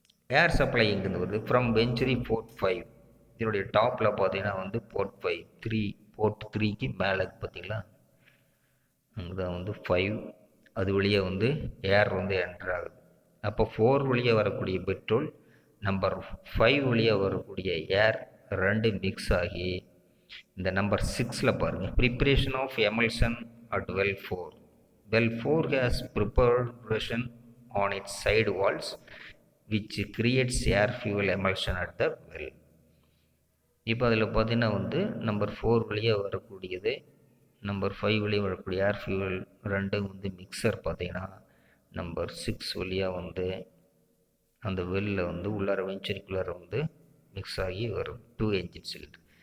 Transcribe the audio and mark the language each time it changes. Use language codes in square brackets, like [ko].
[ta] ஏர் supply எங்கேருந்து வருது [en] From venturi port 5. [ta] இதனுடைய டாப்பில் பார்த்தீங்கன்னா வந்து போர்ட் 5 போர்ட் 3க்கு மேலே பார்த்தீங்களா, அங்கே தான் வந்து 5, அது வழியாக வந்து ஏர் வந்து என்டர் ஆகுது. அப்போ 4 வழியாக வரக்கூடிய பெட்ரோல் நம்பர் 5 வழியாக வரக்கூடிய ஏர் ரெண்டு மிக்ஸ் ஆகி இந்த நம்பர் 6ல் பாருங்கள் [en] Preparation of emulsion at well 4. Well 4 has preparation on its side walls which creates air fuel emulsion at the well. [ta] இப்போ அதில் பார்த்தீங்கன்னா வந்து நம்பர் 4 வழியாக வரக்கூடியது, நம்பர் 5 வழியாக வரக்கூடிய ஏர் ஃபியூவல் ரெண்டும் வந்து மிக்சர் பார்த்தீங்கன்னா நம்பர் 6 வழியாக வந்து அந்த வெல்லில் வந்து உள்ளார வெஞ்சரிக்குள்ளார வந்து மிக்ஸ் ஆகி வரும் 2 என்ஜின் சிலிண்டர்.